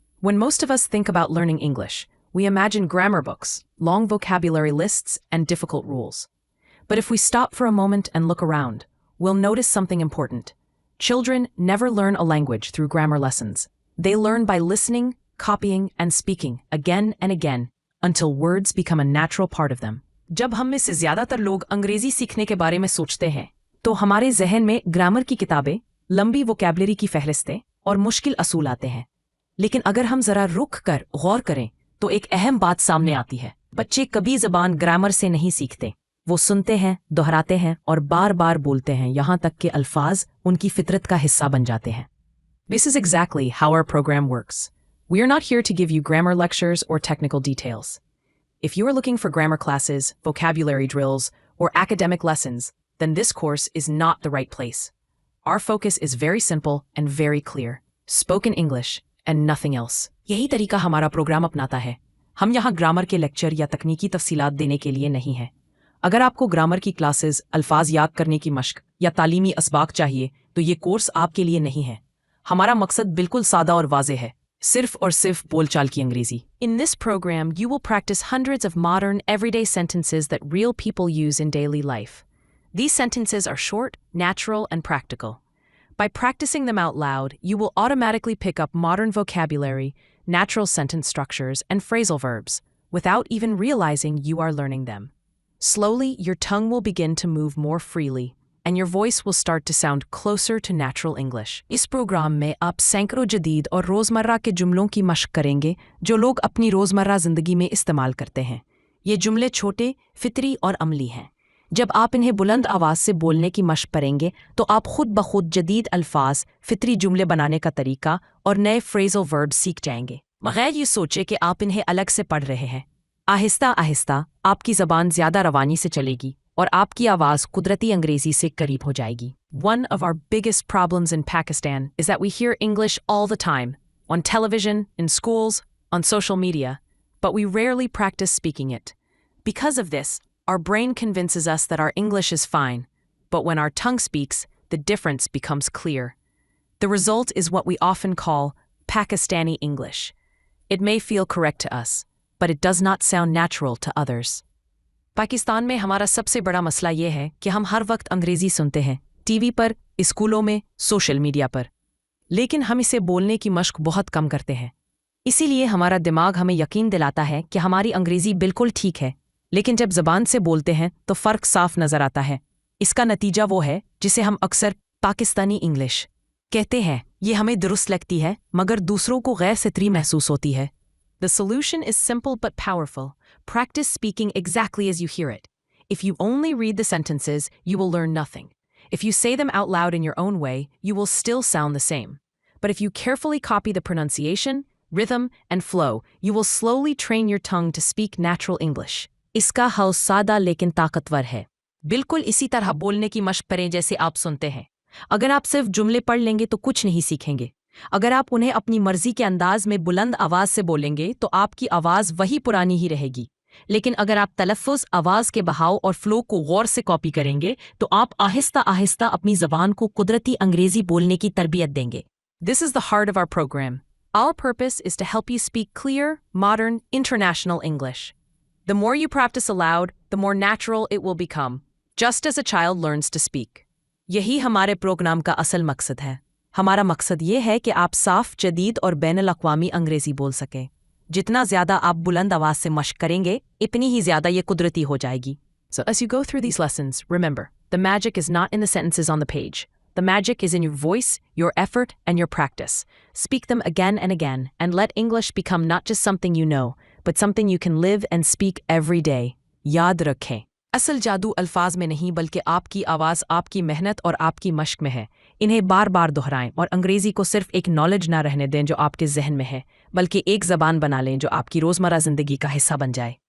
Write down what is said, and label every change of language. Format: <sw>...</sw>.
<en>When most of us think about learning English, we imagine grammar books, long vocabulary lists, and difficult rules. But if we stop for a moment and look around, we'll notice something important. Children never learn a language through grammar lessons. They learn by listening, copying, and speaking again and again until words become a natural part of them.</en> <hi>जब हम में से ज़्यादातर लोग अंग्रेजी सीखने के बारे में सोचते हैं, तो हमारे जहन में ग्रामर की किताबें, लंबी वोकैबुलरी की फहरिस्तें और मुश्किल असूल आते हैं। लेकिन अगर हम जरा रुक कर गौर करें तो एक अहम बात सामने आती है। बच्चे कभी ज़बान ग्रामर से नहीं सीखते। वो सुनते हैं, दोहराते हैं और बार बार बोलते हैं, यहाँ तक कि अल्फाज उनकी फितरत का हिस्सा बन जाते हैं।</hi> <en>This is exactly how our program works. We are not here to give you grammar lectures or technical details. If you are looking for grammar classes, vocabulary drills, or academic lessons, then this course is not the right place. Our focus is very simple and very clear. Spoken English and nothing else.</en> <hi>यही तरीका हमारा programme अपनाता है। हम यहाँ grammar के lecture या तकनीकी तफसीलात देने के लिए नहीं हैं। अगर आपको ग्रामर की क्लासेस, अल्फाज याद करने की मश्क या तालीमी असबाक चाहिए, तो ये कोर्स आपके लिए नहीं है। हमारा मकसद बिल्कुल सादा और वाज़े है, सिर्फ और सिर्फ बोलचाल की अंग्रेजी।</hi> <en>In this program, you will practice hundreds of modern, everyday sentences that real people use in daily life. These sentences are short, natural, and practical. By practicing them out loud, you will automatically pick up modern vocabulary, natural sentence structures, and phrasal verbs, without even realizing you are learning them. Slowly, your tongue will begin to move more freely, and your voice will start to sound closer to natural English.</en> <hi>इस programme में आप सैकड़ों जदीद और रोज़मर्रा के जुमलों की मश्क करेंगे जो लोग अपनी रोज़मर्रा ज़िंदगी में इस्तेमाल करते हैं। ये जुमले छोटे, फितरी और अमली हैं। जब आप इन्हें बुलंद आवाज़ से बोलने की मश्क करेंगे तो आप खुद ब खुद जदीद अल्फाज, फितरी जुमले बनाने का तरीका और नए फ्रेज़ल वर्ब्स सीख जाएंगे, बगैर ये सोचे कि आप इन्हें अलग से पढ़ रहे हैं। आहिस्ता आहिस्ता आपकी ज़बान ज़्यादा रवानी से चलेगी और आपकी आवाज़ कुदरती अंग्रेज़ी से करीब हो जाएगी।</hi> <en>One of our biggest problems in Pakistan is that we hear English all the time, on television, in schools, on social media, but we rarely practice speaking it. Because of this, our brain convinces us that our English is fine, but when our tongue speaks, the difference becomes clear. The result is what we often call Pakistani English. It may feel correct to us, but it does not sound natural to others.</en> <hi>Pakistan में हमारा सबसे बड़ा मसला ये है कि हम हर वक्त अंग्रेज़ी सुनते हैं, टीवी पर, स्कूलों में, सोशल मीडिया पर, लेकिन हम इसे बोलने की मश्क बहुत कम करते हैं। इसीलिए हमारा दिमाग हमें यकीन दिलाता है कि हमारी अंग्रेज़ी बिल्कुल ठीक है, लेकिन जब ज़बान से बोलते हैं तो फ़र्क साफ नज़र आता है। इसका नतीजा वो है जिसे हम अक्सर पाकिस्तानी इंग्लिश कहते हैं। ये हमें दुरुस्त लगती है, मगर दूसरों को गैर फितरी महसूस होती है।</hi> <en>The solution is simple but powerful. Practice speaking exactly as you hear it. If you only read the sentences, you will learn nothing. If you say them out loud in your own way, you will still sound the same. But if you carefully copy the pronunciation, rhythm, and flow, you will slowly train your tongue to speak natural English.</en> <hi>इसका हल सादा लेकिन ताकतवर है। बिल्कुल इसी तरह बोलने की मश्क करें जैसे आप सुनते हैं। अगर आप सिर्फ जुमले पढ़ लेंगे तो कुछ नहीं सीखेंगे। अगर आप उन्हें अपनी मर्जी के अंदाज में बुलंद आवाज़ से बोलेंगे तो आपकी आवाज़ वही पुरानी ही रहेगी। लेकिन अगर आप तलफ़्फ़ुज़, आवाज़ के बहाव और फ्लो को गौर से कॉपी करेंगे तो आप आहिस्ता आहिस्ता अपनी ज़बान को कुदरती अंग्रेज़ी बोलने की तरबियत देंगे।</hi> <en>This is the heart of our program. Our purpose is to help you speak clear, modern, international English. The more you practice aloud, the more natural it will become, just as a child learns to speak.</en> <hi>यही हमारे programme का असल मकसद है। हमारा मकसद ये है कि आप साफ, जदीद और बैनुल-अक़वामी अंग्रेज़ी बोल सकें। जितना ज़्यादा आप बुलंद आवाज़ से मश्क करेंगे, इतनी ही ज़्यादा ये कुदरती हो जाएगी।</hi> <en>So as you go through these lessons, remember, the magic is not in the sentences on the page. The magic is in your voice, your effort, and your practice. Speak them again and again, and let English become not just something you know, but something you can live and speak every day.</en> <hi>याद रखें, असल जादू अल्फाज में नहीं बल्कि आपकी आवाज़, आपकी मेहनत और आपकी मश्क में है। इन्हें बार बार दोहराएं और अंग्रेज़ी को सिर्फ एक नॉलेज ना रहने दें जो आपके जहन में है, बल्कि एक ज़बान बना लें जो आपकी रोज़मर्रा ज़िंदगी का हिस्सा बन जाए।</hi>